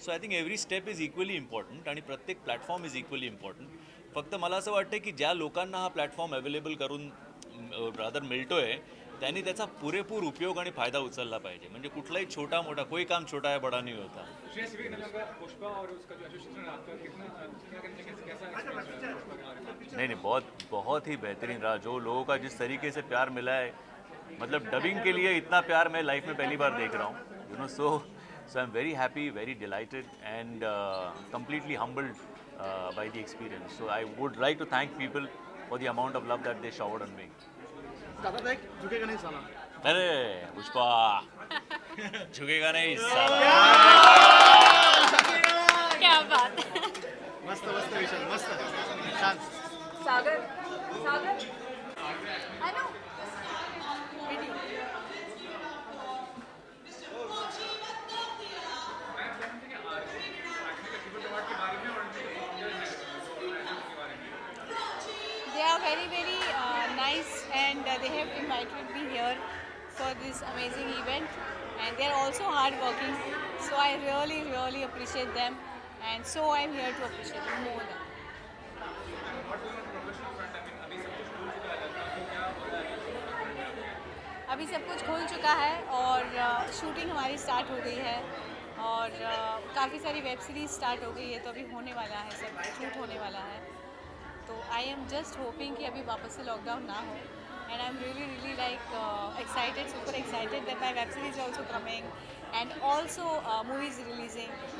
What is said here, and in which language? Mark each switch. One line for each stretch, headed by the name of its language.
English: so I think every step is equally important
Marathi: आणि प्रत्येक
English: Platform is equally important.
Marathi: फक्त मला असं वाटतं की ज्या लोकांना हा प्लॅटफॉर्म अवेलेबल करून रादर मिळतो आहे त्यांनी त्याचा पुरेपूर उपयोग आणि फायदा उचलला पाहिजे. म्हणजे कुठलाही छोटा मोठा,
Hindi: कोई काम छोटा है बड़ा नहीं होता. पुष्पा और उसका जो एसोसिएशन है आपका, कितना कैसा एक्सपीरियंस रहा पुष्पा के बारे में? नहीं, बहुत ही बेहतरीन रहा. जो लोगों का जिस तरीके से प्यार मिला है, मतलब डबिंग के लिए इतना प्यार मैं लाइफ में पहली बार देख रहा हूँ,
English: You know. So I am very happy, very delighted and completely humbled by the experience. So I would like to thank people for the amount of love that they showered on me.
Hindi: दादा एक झुकेगा नहीं साला. अरे पुष्पा, झुकेगा नहीं साला. क्या बात.
Marathi: मस्त मस्त विशाल, मस्त छान. सागर hello.
English: They are very, very nice, and they have invited me here for this amazing event, and they are also hard working, so I really, really appreciate them, and so I am here to appreciate them more than.
Hindi: अभी सब कुछ खुल चुका है और shooting हमारी start हो गई है, और काफ़ी सारी वेब सीरीज स्टार्ट हो गई है, तो अभी होने वाला है, सब शूट होने वाला है.
English: तो I am just hoping
Hindi: कि अभी वापस से लॉकडाउन ना हो,
English: And I am really like excited, super excited that my web series also coming and also movies releasing.